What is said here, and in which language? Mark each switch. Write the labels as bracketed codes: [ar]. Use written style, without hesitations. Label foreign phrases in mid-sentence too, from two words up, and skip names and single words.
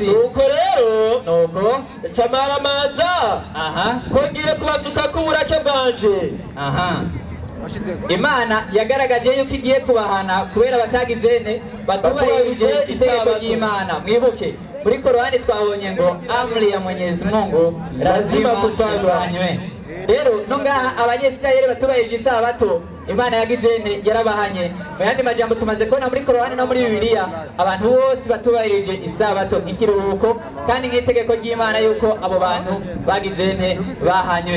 [rn] nuko rero camaramaza ko ngiye kubasuka k'uburake bwanje. Imana yagaragaje yuko igiye kubahana kubera batagizene batubahirije itegeko ry'Imana. Mwibuke muri Korani twabonye ngo [sw] amri ya Mwenyezi Mungu lazima kufanywe. [rn] Rero no ngaha abanyesirayeli batubahirije isabato Imana yagizene yarabahanye. Mu yandi majambo tumaze kubona muri Korani no muri Bibiliya abantu bose batubahirije isabato nk'ikiruhuko kandi nk'itegeko ry'Imana yuko abo bantu bagizene bahanywe.